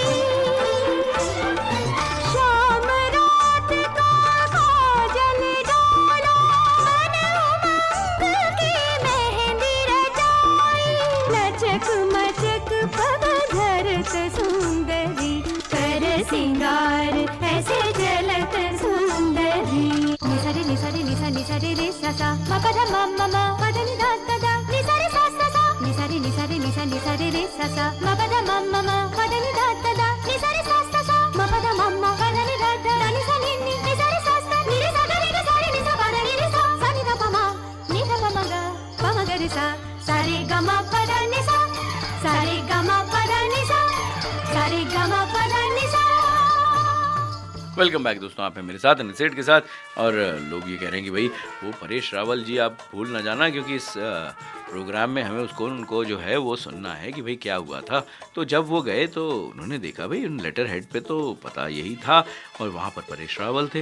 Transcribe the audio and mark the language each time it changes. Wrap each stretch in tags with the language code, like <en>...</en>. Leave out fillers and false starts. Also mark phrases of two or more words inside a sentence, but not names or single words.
<hi>शाम रात का काजल डाला, मन उमंग की मेहंदी रचाई। लचक मचक पग धरत सुंदरी, कर सिंगार ऐसे चलत सुंदरी। निसरे निसरे निसा निसरे रे सा सा मा पा धा मा मा मा पा धा नि धा धा धा निसरे सा सा सा। निसरे निसरे निसा निसरे रे सा सा मा पा धा मा मा मा पा धा नि धा धा धा निसरे सा सा सा मा पा धा मा मा पा धा नि धा धा धा नि सा नि नि निसरे सा सा नि रे सा गा रे रे सा रे नि सा पा धा नि रे सा सा नि धा पा मा नि धा पा मा गा पा मा गा रे सा सा रे गा मा पा धा नि सा सा रे गा मा पा धा नि सा सा रे गा मा पा धा नि सा।</hi> <en>welcome back</en> <hi>दोस्तों, आप हैं मेरे साथ अनिल सेठ के साथ। और लोग ये कह रहे हैं कि भाई वो परेश रावल जी आप भूल ना जाना क्योंकि इस प्रोग्राम में हमें उनको जो है वो सुनना है कि भाई क्या हुआ था। तो जब वो गए तो उन्होंने देखा भाई उन लेटर हेड पे तो पता यही था और वहाँ पर परेश रावल थे।</hi>